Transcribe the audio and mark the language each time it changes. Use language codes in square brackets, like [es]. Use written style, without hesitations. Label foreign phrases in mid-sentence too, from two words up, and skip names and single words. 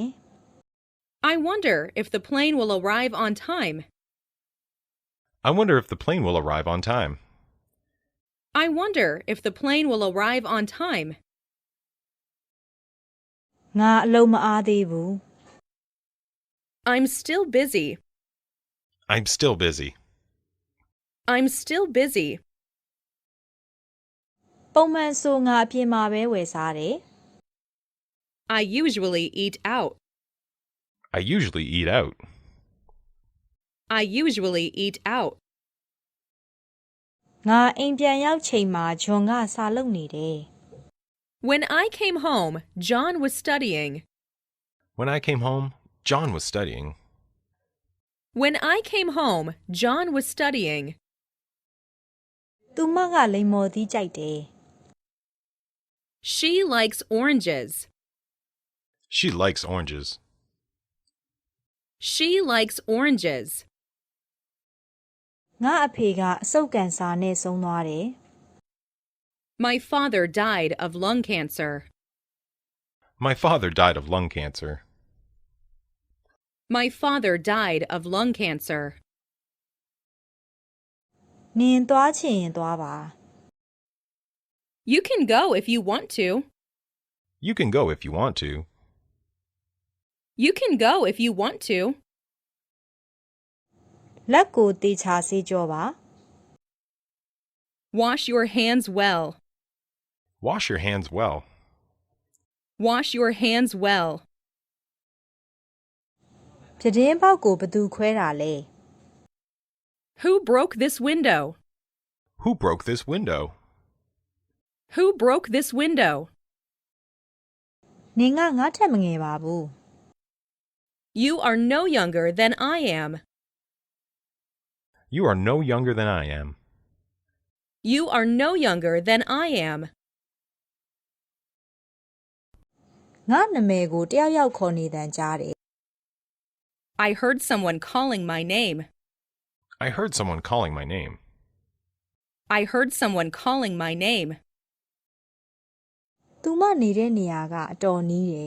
[en] I wonder if the plane will arrive on time. I wonder if the plane will arrive on time. I wonder if the plane will arrive on time. [my] ငါအလုံးမအားသေးဘူး [en] I'm still busy. I'm still busy. I'm still busy. [my] ပုံမှန်ဆိုငါအပြင်မှာပဲဝယ်စားတယ် [en] I usually eat out. I usually eat out. I usually eat out. [my] ငါအိမ်ပြန်ရောက်ချိန်မှာဂျွန်ကစာလုပ်နေတယ် [en] When I came home, John was studying. When I came home, John was studying. When I came home, John was studying. [my] သူမကလိမ္မော်သီးကြိုက်တယ် [en] She likes oranges. She likes oranges. She likes oranges. [my] ငါအဖေကအဆုတ်ကန်စာနဲ့ဆုံးသွားတယ် [en] My father died of lung cancer. My father died of lung cancer. My father died of lung cancer. [my] နင်သွားချင်ရင်သွားပါ [en] You can go if you want to. You can go if you want to. You can go if you want to. [my] လက်ကိုတေချာဆေးကြောပါ [en] Wash your hands well. Wash your hands well. Wash your hands well. [my] ပြတင်းပေါက်ကိုဘသူခွဲတာလဲ [en] Who broke this window? Who broke this window? Who broke this window? [my] နင်ကငါထက်မငယ်ပါဘူး [en] You are no younger than I am. You are no younger than I am. You are no younger than I am. [my] ငါနာမည်ကိုတယောက်ယောက်ခေါ်နေတန်ကြားတယ် [en] I heard someone calling my name. I heard someone calling my name. I heard someone calling my name. [my] သူမနေတဲ့နေရာကအတော်နီးတယ်